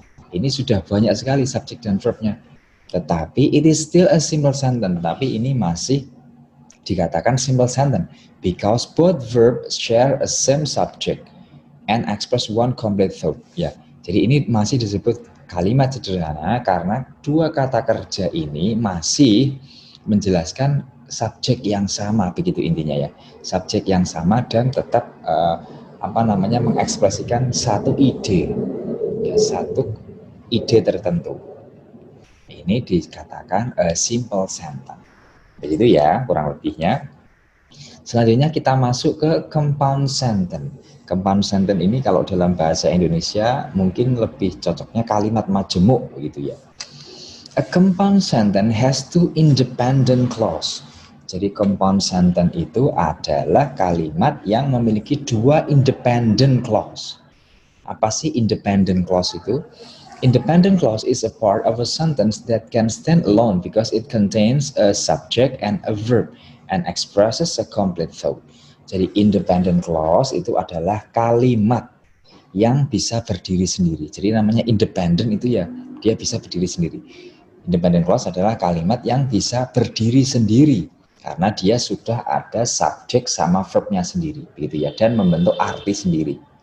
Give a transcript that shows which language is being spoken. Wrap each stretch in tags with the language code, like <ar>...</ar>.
<id>Ini sudah banyak sekali subjek dan verbnya. Tetapi</id> <en>it is still a simple sentence.</en> <id>Tapi ini masih dikatakan</id> <en>simple sentence because both verbs share a same subject and express one complete thought.</en> <id>Ya, jadi ini masih disebut kalimat sederhana karena dua kata kerja ini masih menjelaskan subjek yang sama, begitu intinya ya. Subjek yang sama dan tetap mengekspresikan satu ide, ya, satu ide tertentu. Ini dikatakan</id> <en>a simple sentence.</en> <id>Begitu ya, kurang lebihnya. Selanjutnya kita masuk ke compound sentence. Compound sentence ini kalau dalam bahasa Indonesia mungkin lebih cocoknya kalimat majemuk gitu ya.</id> <en>A compound sentence has two independent clause.</en> <id>Jadi compound sentence itu adalah kalimat yang memiliki dua independent clause. Apa sih independent clause itu?</id> <en>Independent clause is a part of a sentence that can stand alone because it contains a subject and a verb and expresses a complete thought.</en> <id>Jadi independent clause itu adalah kalimat yang bisa berdiri sendiri. Jadi namanya independent itu ya, dia bisa berdiri sendiri. Independent clause adalah kalimat yang bisa berdiri sendiri karena dia sudah ada subjek sama verbnya sendiri, begitu ya, dan membentuk arti sendiri.</id>